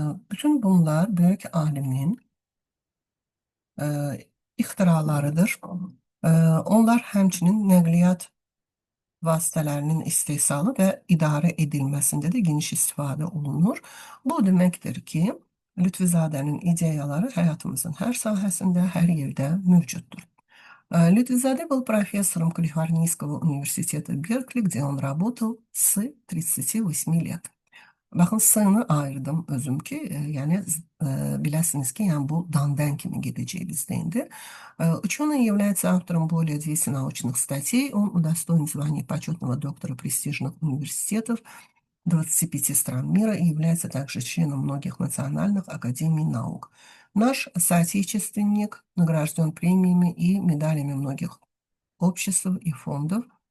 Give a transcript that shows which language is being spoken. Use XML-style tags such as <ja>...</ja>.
<az>Bütün bunlar böyük alimin ixtiralarıdır. Onlar həmçinin nəqliyyat vasitələrinin istehsalı və idarə edilməsində də geniş istifadə olunur. Bu deməkdir ki, Lütfizadənin ideyaları həyatımızın hər sahəsində, hər yerdə mövcuddur.</az> <ru>Лютвизаде был профессором Калифорнийского университета Беркли, где он работал с 38 лет.</ru> <az>Baxın, sığını ayırdım özüm ki, yəni biləsiniz ki, yəni bu dandən kimi gedəcək bizdə indi.</az> <ru>Ученый является автором более 200 научных статей. Он удостоен звания почетного доктора престижных университетов 25 стран мира и является также членом многих национальных академий наук. Наш соотечественник награжден премиями и медалями многих обществ и фондов.</ru>